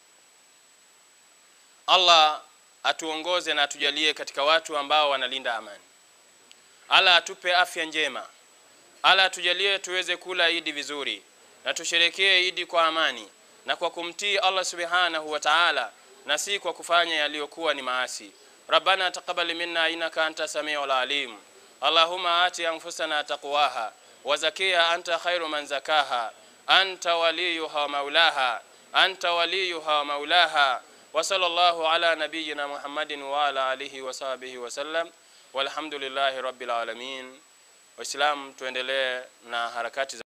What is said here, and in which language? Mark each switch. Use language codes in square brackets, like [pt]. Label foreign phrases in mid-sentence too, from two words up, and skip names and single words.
[sw] Allah atuongoze na atujalie katika watu ambao wanalinda amani. Allah atupe afya njema. Allah atujalie tuweze kula Idi vizuri, na tusherekee Idi kwa amani na kwa kumtii Allah [ar] سبحانه وتعالى, [sw] na si kwa kufanya yaliyokuwa ni maasi. [ar] ربنا تقبل منا إنك أنت السميع العليم. اللهم آت أنفسنا تقواها وزكها أنت خير من زكاها أنت وليها ومولاها أنت وليها ومولاها وصلى الله على نبينا محمد وعلى آله وصحبه وسلم، والحمد لله رب العالمين. [sw] Waislamu, tuendelee na harakati